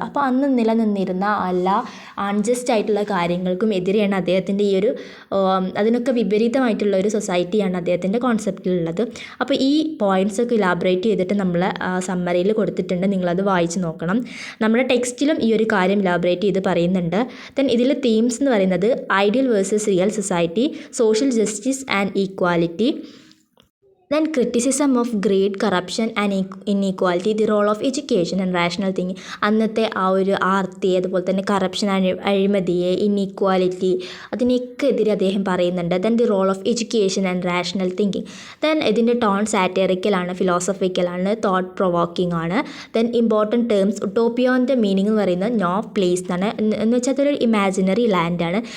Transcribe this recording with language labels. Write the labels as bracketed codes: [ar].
[ml] അപ്പോൾ അന്ന് നിലനിന്നിരുന്ന എല്ലാ അൺജസ്റ്റ് ആയിട്ടുള്ള കാര്യങ്ങൾക്കും എതിരെയാണ് അദ്ദേഹത്തിൻ്റെ ഈ ഒരു അതിനൊക്കെ വിപരീതമായിട്ടുള്ള ഒരു സൊസൈറ്റിയാണ് അദ്ദേഹത്തിൻ്റെ കോൺസെപ്റ്റിലുള്ളത്. അപ്പോൾ ഈ പോയിൻറ്റ്സൊക്കെ ഇലാബറേറ്റ് ചെയ്തിട്ട് നമ്മൾ സമ്മറിയിൽ കൊടുത്തിട്ടുണ്ട്, നിങ്ങളത് വായിച്ച് നോക്കണം. നമ്മുടെ ടെക്സ്റ്റിലും ഈ ഒരു കാര്യം ഇലാബറേറ്റ് ചെയ്ത് പറയുന്നുണ്ട്. [en] then ഇതിൽ themes [ml] എന്ന് പറയുന്നത് [en] Ideal versus real society, social justice and equality, then criticism of greed, corruption and inequality, the role of education and rational thinking. [ml] അന്നത്തെ ആ ഒരു ആർത്തി, അതുപോലെ തന്നെ കറപ്ഷൻ, അഴിമതിയെ, ഇൻഈക്വാലിറ്റി, അതിനൊക്കെ എതിരെ അദ്ദേഹം പറയുന്നുണ്ട്. [en] Then the role of education and rational thinking. Then [ml] ഇതിൻ്റെ ടോൺ സാറ്ററിക്കലാണ്, ഫിലോസഫിക്കലാണ്, തോട്ട് പ്രൊവോക്കിംഗ് ആണ്. ദെൻ ഇമ്പോർട്ടൻറ്റ് ടേംസ്, ഉട്ടോപ്പിയോൻ്റെ മീനിങ് എന്ന് പറയുന്നത് നോ പ്ലേസ് എന്നാണ്, എന്ന് വെച്ചാൽ അതൊരു ഇമാജിനറി ലാൻഡാണ്.